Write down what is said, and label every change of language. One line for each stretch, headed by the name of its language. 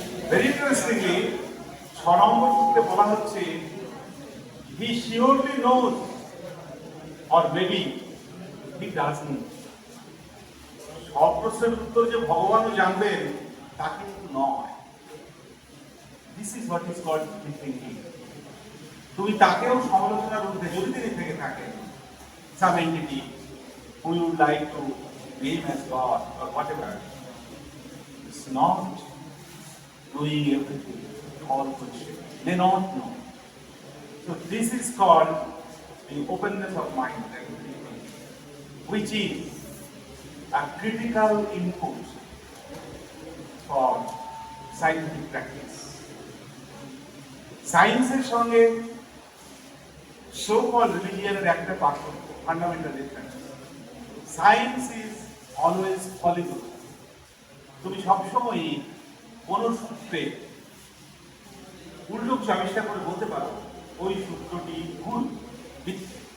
English: very interestingly
Bangla: 6 নম্বর সূত্রে বলা হচ্ছে
English: He surely knows or maybe he doesn't.
Bangla: সব প্রশ্নের উত্তর যে ভগবানও জানবেন তা কিন্তু নয়।
English: This is what is called thinking.
Bangla: তুমি তাকেও সমালোচনার ঊর্ধ্বে যদি তিনি থেকে থাকেন,
English: some entity who you would like to name as God or whatever, it's not knowing everything, all bullshit. They not know. So this is called the openness of mind, which is a critical input for scientific practice.
Bangla: সায়েন্সের সঙ্গে so call রিলিজিয়নের একটা পার্থক্য, fundamental difference.
English: Science is always fallible.
Bangla: তুমি সবসময়ই কোন সূত্রে উল্টো কিছু আবিষ্কার করে বলতে পারো ওই সূত্রটি ভুল, মিথ্যে।